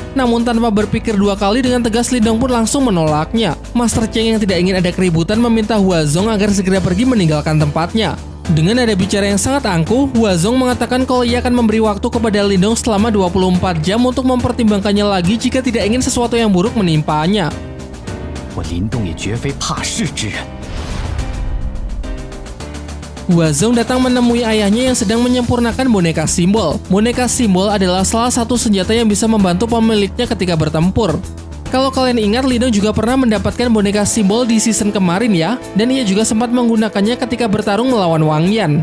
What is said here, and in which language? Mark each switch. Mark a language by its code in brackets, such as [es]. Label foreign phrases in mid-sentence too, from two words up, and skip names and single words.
[id] Namun tanpa berpikir dua kali dengan tegas Lindong pun langsung menolaknya. Master Cheng yang tidak ingin ada keributan meminta Huazong agar segera pergi meninggalkan tempatnya. Dengan nada bicara yang sangat angkuh, Huazong mengatakan kalau ia akan memberi waktu kepada Lindong selama 24 jam untuk mempertimbangkannya lagi jika tidak ingin sesuatu yang buruk menimpanya. [zh] 我林动也绝非怕事之人。 [id] Huazong datang menemui ayahnya yang sedang menyempurnakan boneka simbol. Boneka simbol adalah salah satu senjata yang bisa membantu pemiliknya ketika bertempur. Kalau kalian ingat, Lindong juga pernah mendapatkan boneka simbol di season kemarin ya, dan ia juga sempat menggunakannya ketika bertarung melawan Wang Yan.